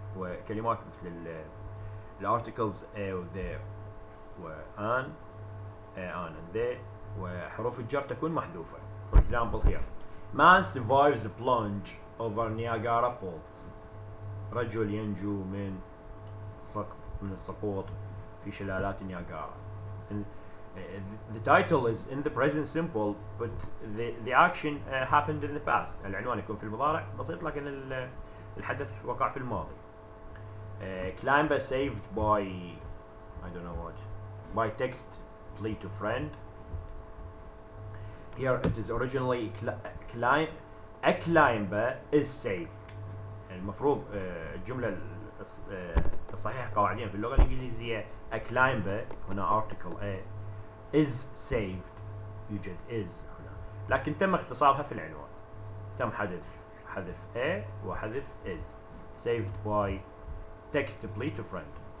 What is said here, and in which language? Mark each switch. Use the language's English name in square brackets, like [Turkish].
[Arabic] وكلمات مثل الارticles و they و an and they وحروف الجر تكون محذوفة. [English] For example here, man survives the plunge over Niagara Falls. [Arabic] رجل ينجو من السقوط في شلالات نياجارا. [English] And the title is in the present simple, but the action happened in the past. [Arabic] العنوان يكون في المضارع بسيط لكن الحدث وقع في الماضي. [English] Climber saved by I don't know what, by text plea to friend. Here it is originally a climber is saved. [Arabic] المفروض الجملة الصحيحة قواعديا في اللغة الإنجليزية a climber هنا article a is saved يوجد is هنا لكن تم اختصارها في العنوان. تم حذف a وحذف is. [English] saved by text plea to friend.